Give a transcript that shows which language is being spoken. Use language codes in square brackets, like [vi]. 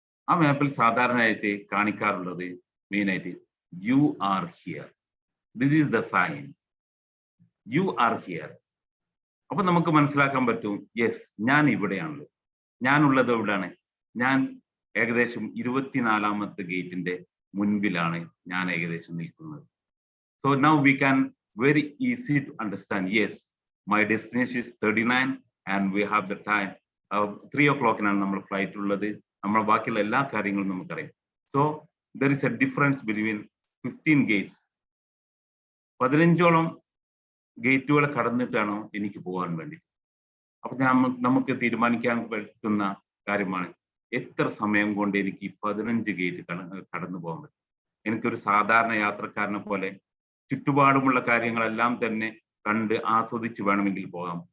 [ml] ആ മാപ്പിൽ സാധാരണയായിട്ട് കാണിക്കാറുള്ളത് മെയിനായിട്ട് [en] You are here, this is the sign, you are here. [ml] അപ്പൊ നമുക്ക് മനസ്സിലാക്കാൻ പറ്റും, യെസ്, ഞാൻ ഇവിടെയാണല്ലോ. ഞാനുള്ളത് എവിടെയാണ്? ഞാൻ ഏകദേശം 24ാമത്തെ ഗേറ്റിന്റെ മുൻപിലാണ് ഞാൻ ഏകദേശം നിൽക്കുന്നത്. [en] So now we can very easy to understand, yes, my destination is 39 and we have the time 3 o'clock [ml] നമ്മൾ ഫ്ലൈറ്റ് ഉള്ളത്. നമ്മൾ ബാക്കിയുള്ള എല്ലാ കാര്യങ്ങളും നമുക്കറിയാം. [en] So there is a difference between 15 gates. [ml] 15ഓളം ഗേറ്റുകൾ കടന്നിട്ടാണോ എനിക്ക് പോകാൻ വേണ്ടി? അപ്പൊ നമുക്ക് തീരുമാനിക്കാൻ പറ്റുന്ന കാര്യമാണ് എത്ര സമയം കൊണ്ട് എനിക്ക് 15 ഗേറ്റ് കടന്നു പോകാൻ പറ്റും. എനിക്കൊരു സാധാരണ യാത്രക്കാരനെ പോലെ ചുറ്റുപാടുമുള്ള കാര്യങ്ങളെല്ലാം തന്നെ കണ്ട് ആസ്വദിച്ച് വേണമെങ്കിൽ പോകാം.